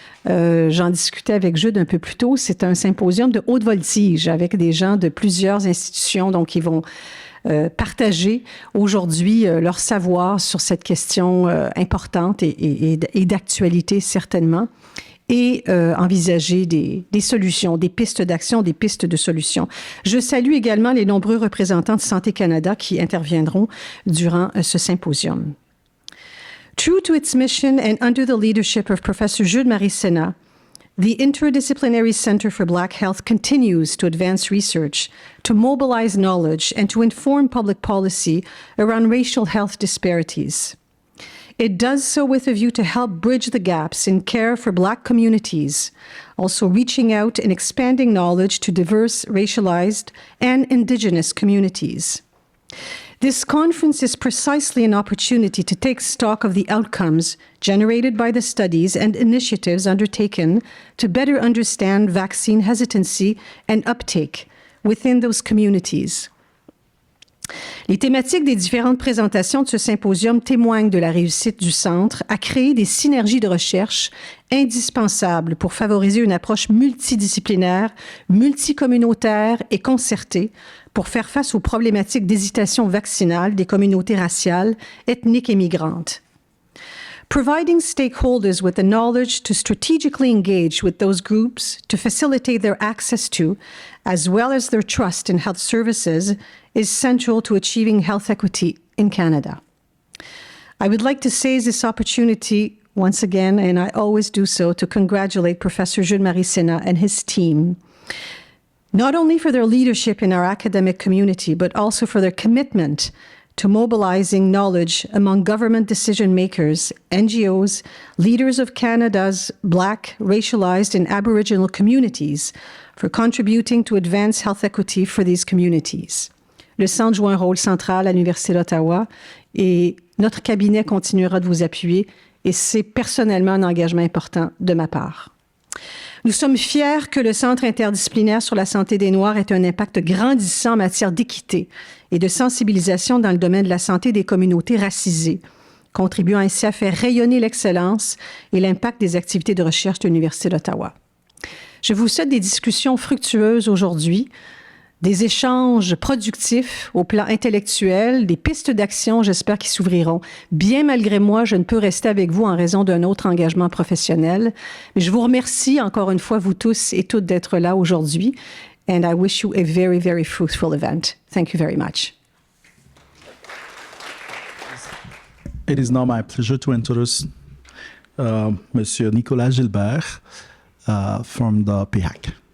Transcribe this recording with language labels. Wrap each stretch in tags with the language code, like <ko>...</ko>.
<fr>J'en discutais avec Jude un peu plus tôt. C'est un symposium de haute voltige avec des gens de plusieurs institutions, donc ils vont partager aujourd'hui leur savoir sur cette question importante et d'actualité certainement, et envisager des solutions, des pistes d'action, des pistes de solutions. Je salue également les nombreux représentants de Santé Canada qui interviendront durant ce symposium.</fr> <en>True to its mission and under the leadership of Professor Jude Mary Cénat, the Interdisciplinary Center for Black Health continues to advance research, to mobilize knowledge, and to inform public policy around racial health disparities. It does so with a view to help bridge the gaps in care for Black communities, also reaching out and expanding knowledge to diverse, racialized, and Indigenous communities. This conference is precisely an opportunity to take stock of the outcomes generated by the studies and initiatives undertaken to better understand vaccine hesitancy and uptake within those communities. Les thématiques des différentes présentations de ce symposium témoignent de la réussite du Centre à créer des synergies de recherche indispensables pour favoriser une approche multidisciplinaire, multicommunautaire et concertée pour faire face aux problématiques d'hésitation vaccinale des communautés raciales, ethniques et migrantes. Providing stakeholders with the knowledge to strategically engage with those groups to facilitate their access to, as well as their trust in health services, is central to achieving health equity in Canada. I would like to seize this opportunity once again, and I always do so, to congratulate Professor Jude Mary Cénat and his team. not only for their leadership in our academic community, but also for their commitment to mobilizing knowledge among government decision makers, NGOs, leaders of Canada's Black, racialized, and Aboriginal communities, for contributing to advance health equity for these communities.</en> <fr>Le Centre joue un rôle central à l'Université d'Ottawa et notre cabinet continuera de vous appuyer et c'est personnellement un engagement important de ma part. Nous sommes fiers que le Centre interdisciplinaire sur la santé des Noirs ait un impact grandissant en matière d'équité et de sensibilisation dans le domaine de la santé des communautés racisées, contribuant ainsi à faire rayonner l'excellence et l'impact des activités de recherche de l'Université d'Ottawa. Je vous souhaite des discussions fructueuses aujourd'hui, des échanges productifs au plan intellectuel, des pistes d'action, j'espère, qui s'ouvriront. Bien malgré moi, je ne peux rester avec vous en raison d'un autre engagement professionnel. Mais je vous remercie encore une fois, vous tous et toutes, d'être là aujourd'hui.</fr> <en>And I wish you a very, very fruitful event. Thank you very much. It is now my pleasure to introduce Monsieur Nicolas Gilbert from the PHAC.</en>